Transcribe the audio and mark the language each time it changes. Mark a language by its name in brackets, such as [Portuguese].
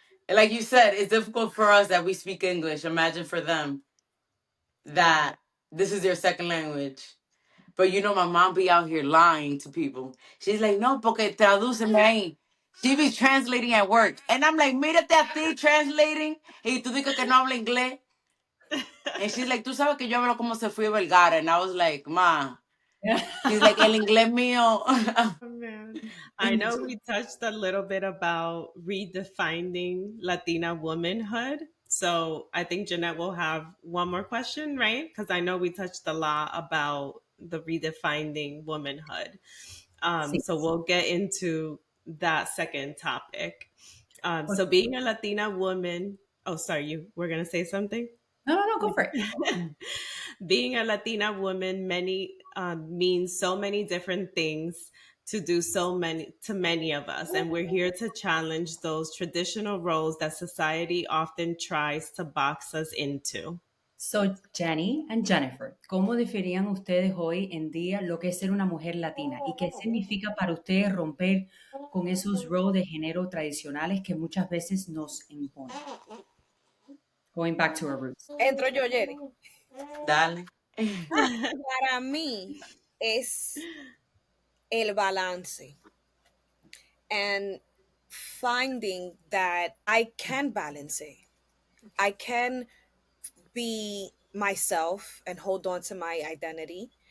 [English] like you said, it's difficult for us that we speak English. Imagine for them that this is their second language. But my mom be out here lying to people. She's like, no, [Spanish] porque tradúceme ahí. [English] She be translating at work. And I'm like, [Spanish] mírate a ti [English] translating. [Spanish] Y tú dices que no habla inglés. [English] And she's like, [Spanish] tú sabes que yo hablo como se fue Vergara. [English] And I was like, ma. She's like, [Spanish] el inglés mío. [English] Oh, man. I know we touched a little bit about redefining Latina womanhood. So I think Jeanette will have one more question, right? Because I know we touched a lot about the redefining womanhood. [Spanish] Sí. [English] So we'll get into that second topic. Okay. So being a Latina woman, oh, sorry, you were going to say something? No, no, no, go for it. Being a Latina woman many means so many different things to many of us, and we're here to challenge those traditional roles that society often tries to box us into. So, [Spanish] Jenny and Jennifer, ¿cómo definirían ustedes hoy en día lo que es ser una mujer latina? ¿Y qué significa para ustedes romper con esos roles de género tradicionales que muchas veces nos imponen? [English] Going back to our roots. [Spanish] Entro yo, Jenny. Dale. Para mí es el balance [English] and finding that I can balance it. I can be myself and hold on to my identity.